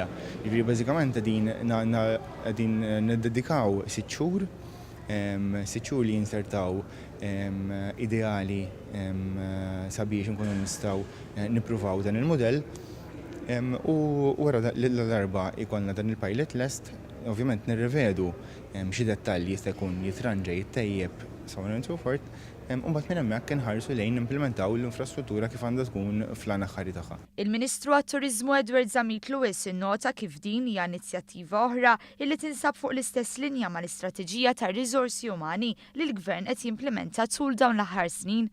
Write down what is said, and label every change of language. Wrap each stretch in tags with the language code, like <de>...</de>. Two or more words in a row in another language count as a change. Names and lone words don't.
<mt>Jiġifieri bażikament qegħdin niddedikaw 6 xhur, 6 xhur li jinsertaw ideali sabiex inkunu nistgħu nippruvaw dan il-mudell u wara l-darba jkollna dan il-pilot lest. Ovvjament nirrivedu xi dettalji jista' jkun jitranġa jittejjeb</mt> <en>so on and so forth,</en> <mt>u mbagħad minn hemmhekk inħarsu lejn implementaw l-infrastruttura kif għandha tkun fl-għan aħħari tagħha. Il-Ministru għat-Turiżmu Edward Zamit Lewis innota kif din hija inizjattiva oħra illi tinsab fuq l-istess linja mal-istrateġija tar-riżorsi umani li l-Gvern qed jimplementa tul dawn l-aħħar snin.</mt>